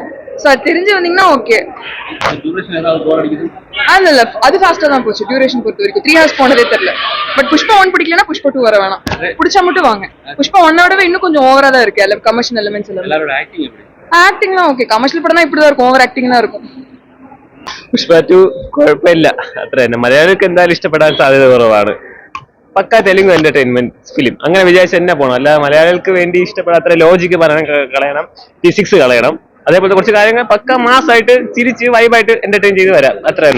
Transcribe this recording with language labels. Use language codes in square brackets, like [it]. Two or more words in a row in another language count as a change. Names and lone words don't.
[ta] ஸோ அது தெரிஞ்சு வந்தீங்கன்னா ஓகே. இல்ல அது ஃபாஸ்டா தான் போச்சு. டியூரேஷன் பொறுத்த வரைக்கும் 3 hours போனதே தெரியல. பட் புஷ்பா 1 பிடிக்கலன்னா புஷ்பா 2 வர வேணாம், பிடிச்சா மட்டும் வாங்க. புஷ்பா 1 இன்னும் கொஞ்சம் ஓவரா தான் இருக்கு எல்லாம் [en] commercial elements [ta] எல்லாம். ஆக்டிங்லாம் ஓகே, கமர்ஷியல் படம் தான் இப்படிதான் இருக்கும், [en] over acting [ta] தான் இருக்கும். [ml] പുഷ്പ 2 കുഴപ്പമില്ല, അത്ര തന്നെ. മലയാളികൾക്ക് എന്തായാലും ഇഷ്ടപ്പെടാൻ സാധ്യത കുറവാണ്. പക്ക തെലുങ്ക് [en] entertainment film [ml] അങ്ങനെ വിചാരിച്ച് തന്നെ പോകണം. അല്ലാതെ മലയാളികൾക്ക് വേണ്ടി ഇഷ്ടപ്പെടാത്ത ലോജിക്ക് പറയാൻ കളയണം, ഫിസിക്സ് കളയണം. അതേപോലത്തെ കുറച്ച് കാര്യങ്ങൾ പക്ക മാസായിട്ട് ചിരിച്ച് വൈബായിട്ട് എന്റർടൈൻ ചെയ്ത് വരാം, അത്ര തന്നെ.